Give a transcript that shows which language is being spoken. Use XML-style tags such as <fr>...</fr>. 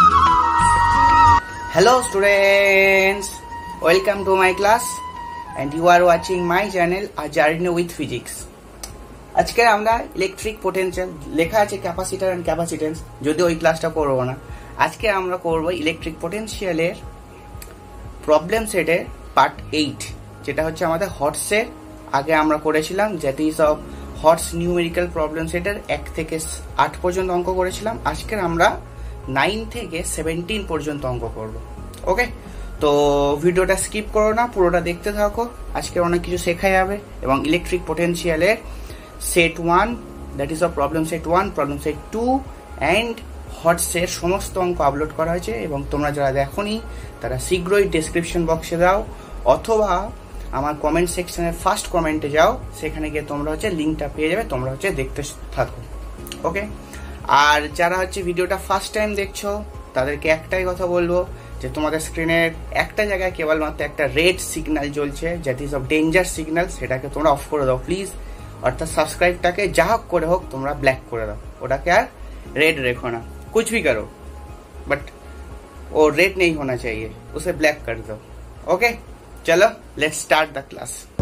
<en>Hello students, welcome to my class and you are watching my channel A Journey with Physics.</en> <bn>আজকে আমরা electric potential লেখা আছে capacitor and capacitance, যদি ওই ক্লাসটা করব না। আজকে আমরা করব ইলেকট্রিক পোটেনশিয়ালের প্রবলেম সেটের পার্ট 8, যেটা হচ্ছে আমাদের হর্টসের। আগে আমরা করেছিলাম that is of হর্টস numerical problem সেটের 1 থেকে 8 পর্যন্ত অঙ্ক করেছিলাম। আজকে আমরা 9 থেকে 17 পর্যন্ত অঙ্ক করব। ওকে, তো ভিডিওটা স্কিপ করো না, পুরোটা দেখতে থাকো। আজকে অনেক কিছু শেখা যাবে এবং electric পোটেনশিয়ালের set 1 that is of problem set 1, problem set 2 and হর্টসের সমস্ত অঙ্ক আপলোড করা হয়েছে এবং তোমরা যারা দেখোনি তারা শীঘ্রই ডেসক্রিপশন বক্সে যাও অথবা আমার কমেন্ট সেকশনের ফার্স্ট কমেন্টে যাও, সেখানে গিয়ে তোমরা হচ্ছে লিঙ্কটা পেয়ে যাবে, তোমরা হচ্ছে দেখতে থাকো। ওকে, আর যারা হচ্ছে ভিডিওটা ফার্স্ট টাইম দেখছো তাদেরকে একটাই কথা বলবো যে তোমাদের স্ক্রিনের একটা জায়গায় কেবলমাত্র একটা রেড সিগন্যাল জ্বলছে, that is of danger signal, সেটাকে তোমরা অফ করে দাও প্লিজ। অর্থাৎ সাবস্ক্রাইবটাকে যা হোক করে হোক তোমরা ব্ল্যাক করে দাও, ওটাকে আর</bn> <hi>रेड रखो ना, कुछ भी करो बट वो रेड नहीं होना चाहिए, उसे ब्लैक कर दो। ओके, चलो</hi> <en>Let's start the class.</en>